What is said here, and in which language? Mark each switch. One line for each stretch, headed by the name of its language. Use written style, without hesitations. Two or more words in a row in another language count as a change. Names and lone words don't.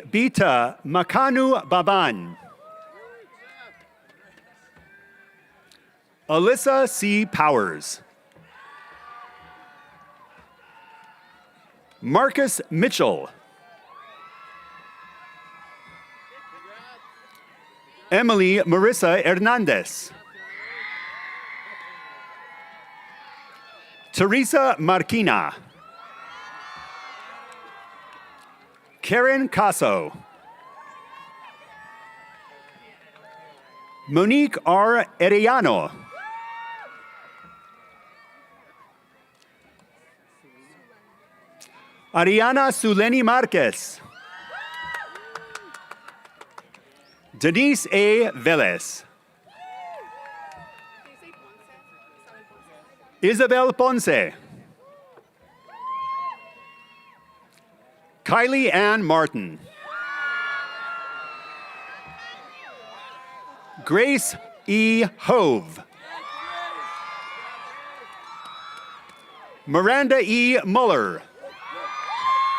English: Bita Makanu Baban. Alyssa C. Powers. Marcus Mitchell. Emily Marissa Hernandez. Teresa Marquina. Karen Casso. Monique R. Arellano. Ariana Suleni Marquez. Denise A. Velez. Isabel Ponce. Kylie Ann Martin. Grace E. Hove. Miranda E.